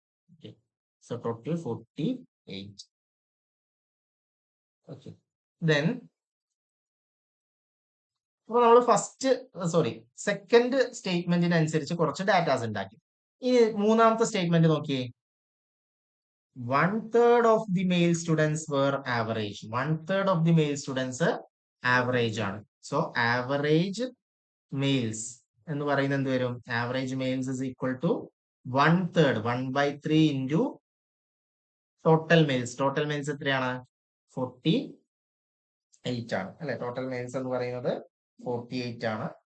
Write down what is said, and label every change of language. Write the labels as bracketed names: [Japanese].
[English] Okay, so total 48. [Malayalam] Okay, then അപ്പൊ നമ്മൾ second സ്റ്റേറ്റ്മെന്റിന് അനുസരിച്ച് കുറച്ച് ഡാറ്റാസ് ഉണ്ടാക്കി. ഇനി മൂന്നാമത്തെ സ്റ്റേറ്റ്മെന്റ് നോക്കിയേ. [English] 1/3 of the male students were average. 1/3 of the male students average ആണ്. [Malayalam] സോ ആവറേജ് മെയിൽസ് എന്ന് പറയുന്നത് എന്ത് വരും? [English] Average males is equal to 1/3 1/3 into total males. [Malayalam] Total males എത്രയാണ്? 48 ആണ് അല്ലെ. ടോട്ടൽ മെയിൽസ് എന്ന് പറയുന്നത് 48 ആണ്.